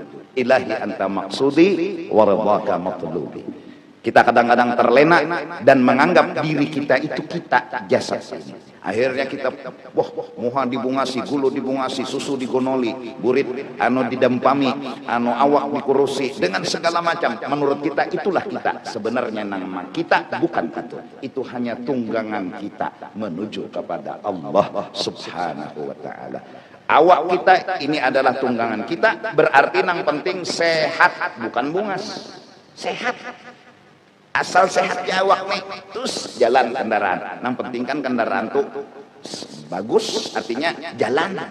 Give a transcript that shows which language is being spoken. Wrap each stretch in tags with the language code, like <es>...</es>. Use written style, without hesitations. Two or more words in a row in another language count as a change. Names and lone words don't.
<ar>Ilahi anta maksudi waradhaka matlubi.</ar> <id>Kita kadang-kadang terlena dan menganggap diri kita itu kita, jasad ini.</id> <bjn>Akhirnya kita muha dibungasi, gulu dibungasi, susu digonoli, burit anu didempami, anu awak dikurusi dengan segala macam.</bjn> <id>Menurut kita itulah kita. Sebenarnya nama kita bukan itu. Itu hanya tunggangan kita menuju kepada Allah</id> <ar>Subhanahu wa Ta'ala.</ar> <id>Awak kita ini adalah tunggangan kita, berarti yang penting sehat, bukan bungas. Sehat. Asal sehat ya awak nih, terus jalan kendaraan. Yang penting kan kendaraan tuh bagus, artinya jalan.</id>